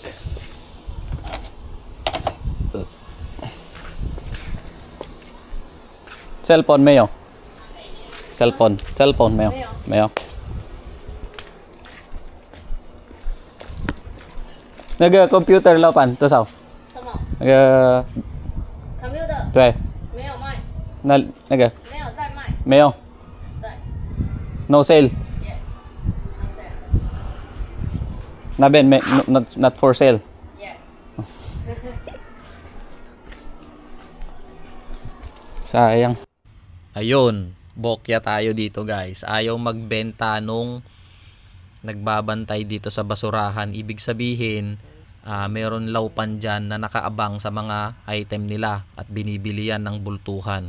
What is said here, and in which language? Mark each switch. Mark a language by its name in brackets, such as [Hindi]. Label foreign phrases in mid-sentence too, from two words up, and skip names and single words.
[Filipino] Cellphone, Mayo. Cellphone, Mayo. Mayo. Nag-computer laupan, to sao? [Chinese] 那个 [English] computer [Chinese] 对，没有卖，那个没有在卖，没有对 [English] ，no sale，，yes，no sale， [Chinese] 那边没 [English] not for sale。 yes， [Filipino] Sayang. Ayun, bokya tayo dito guys. Ayaw magbenta nung nagbabantay dito sa basurahan. Ibig sabihin, meron laupan dyan na nakaabang sa mga item nila at binibili yan ng bultuhan.